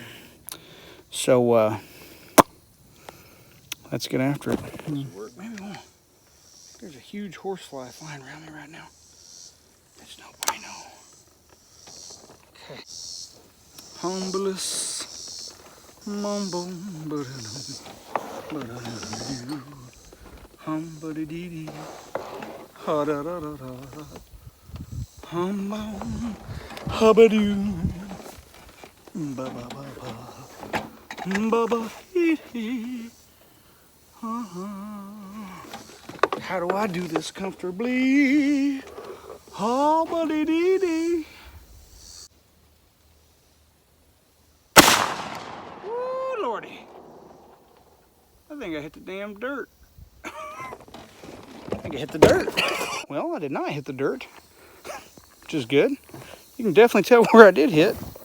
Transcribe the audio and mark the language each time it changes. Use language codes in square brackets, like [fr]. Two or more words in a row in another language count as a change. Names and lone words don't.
[en] So let's get after it. There's a huge horsefly flying around me right now. It's [es] no bueno. [en] Okay. Humblest mumble, hum-ba-dee-dee-dee. Ha da da da da. Hum bum, hubba-doo. Ba ba ba ba. Ba ba hee hee. How do I do this comfortably? Ha-ba-dee-dee-dee. Ooh, Lordy. I think I hit the damn dirt. I think I hit the dirt. Well, I did not hit the dirt, which is good. You can definitely tell where I did hit.